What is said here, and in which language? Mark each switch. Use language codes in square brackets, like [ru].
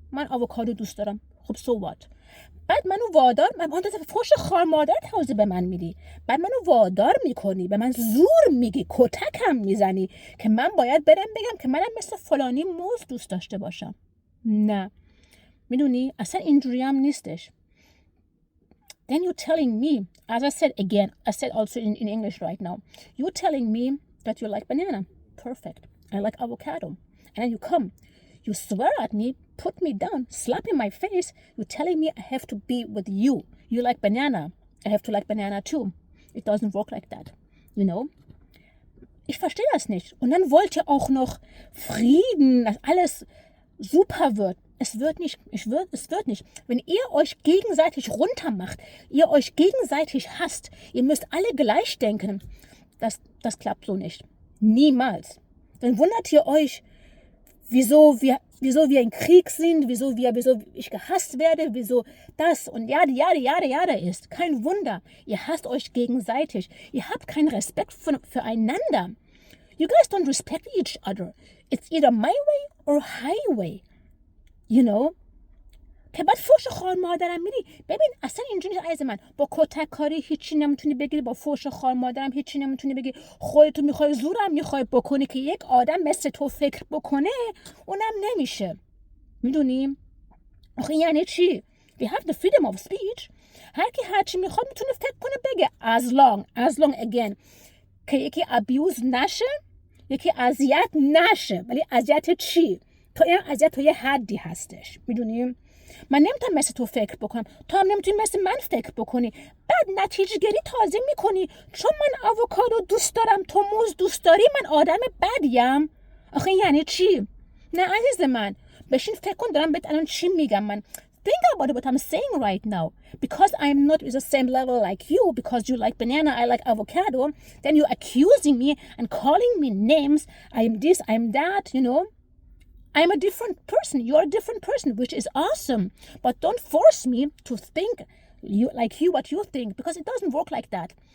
[fa] من آووکادو دوست دارم. خب [en] so what؟ [fa] بعد منو وادار من فوش خار مادر توضیح به من میدی. بعد منو وادار میکنی، به من زور میگی، کتکم میزنی که من باید برم بگم که منم مثل فلانی موز دوست داشته باشم. نه. میدونی اصلا اینجوری هم نیستش. [en] Then you're telling me, as I said again, I said also in English right now, you're telling me that you like banana. Perfect. I like avocado. And then you come, you swear at me, put me down, slap in my face. You're telling me I have to be with you. You like banana. I have to like banana too. It doesn't work like that. You know? [de] Ich verstehe das nicht. Und dann wollt ihr auch noch Frieden, dass alles super wird. Es wird nicht. Es wird nicht. Wenn ihr euch gegenseitig runtermacht, ihr euch gegenseitig hasst, ihr müsst alle gleich denken, das klappt so nicht. Niemals. Dann wundert ihr euch, wieso wir im Krieg sind, wieso ich gehasst werde, wieso das und jade ist. Kein Wunder. Ihr hasst euch gegenseitig. Ihr habt keinen Respekt füreinander. [en] You guys don't respect each other. It's either my way or highway. You know? [fa] که بعد فوش خار مادرم میری. ببین اصلا اینجوری عزیز من با کتک کاری هیچی نمیتونی بگیری، با فوش خار مادرم هیچی نمیتونی بگی. خودتو میخوای زورم میخوای بکنی که یک آدم مثل تو فکر بکنه، اونم نمیشه. میدونیم؟ آخه یعنی چی؟ [en] We have the freedom of speech. [fa] هر کی هرچی میخواد میتونه فکر کنه بگه [en] as long again [fa] که یکی abuse نشه، یکی اذیت نشه. ولی اذیت چی؟ تو این اذیت تو یه حدی هستش. میدونیم؟ من نمیتونم مثل تو فکر بکنم، تو هم نمیتونی مثل من فکر بکنی. بعد نتیجه گیری تازه میکنی چون من آووکادو دوست دارم تو موز دوست داری من آدم بدیم. آخه یعنی چی؟ نه عزیز من بشین فکر کن دارم بهت الان چی میگم. من [en] think about what I'm saying right now. Because I'm not at the same level like you, because you like banana, I like avocado, then you're accusing me and calling me names. I am this, I am that, you know. I'm a different person. You're a different person, which is awesome. But don't force me to think what you think, because it doesn't work like that.